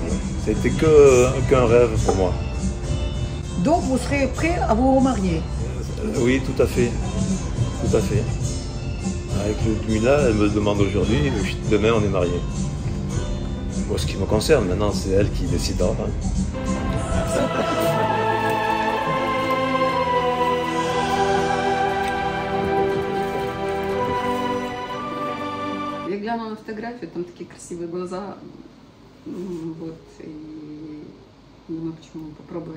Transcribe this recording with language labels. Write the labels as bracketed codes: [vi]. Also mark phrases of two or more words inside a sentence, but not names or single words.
[fr] C'était qu'un rêve pour moi. Donc vous serez prêt à vous remarier? Oui, tout à fait. Tout à fait. Avec Ludmila, elle me demande aujourd'hui, demain on est mariés. Moi, ce qui me concerne, maintenant, c'est elle qui décidera. [ru] Я глянула на фотографию, там такие красивые глаза. Вот, и думаю, почему попробовать.